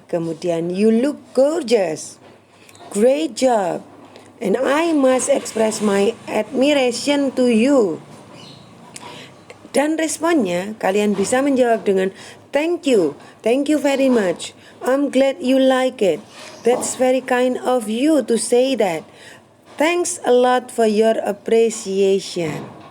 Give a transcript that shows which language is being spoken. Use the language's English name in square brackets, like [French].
[Indonesian] Kemudian, [English] you look gorgeous. Great job. And I must express my admiration to you. [Indonesian] Dan responnya kalian bisa menjawab dengan [English] thank you very much. I'm glad you like it. That's very kind of you to say that. Thanks a lot for your appreciation.